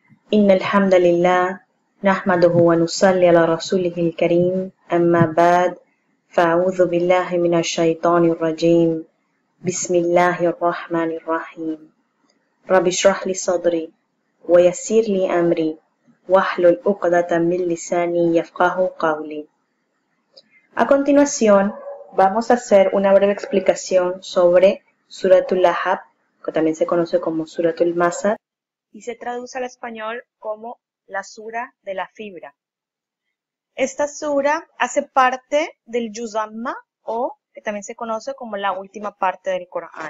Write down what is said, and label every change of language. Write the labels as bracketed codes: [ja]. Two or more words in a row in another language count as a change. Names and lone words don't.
[ar] إن الحمد لله نحمده ونصلي على رسوله الكريم أما بعد فأعوذ بالله من الشيطان الرجيم بسم الله الرحمن الرحيم رب اشرح لي صدري ويسر لي أمري واحلل عقدة من لساني يفقه قولي. [es] A continuación, vamos a hacer una breve explicación sobre Suratul Lahab, que también se conoce como Suratul Masad, y se traduce al español como la sura de la fibra. Esta sura hace parte del Juz Amma, o que también se conoce como la última parte del Corán.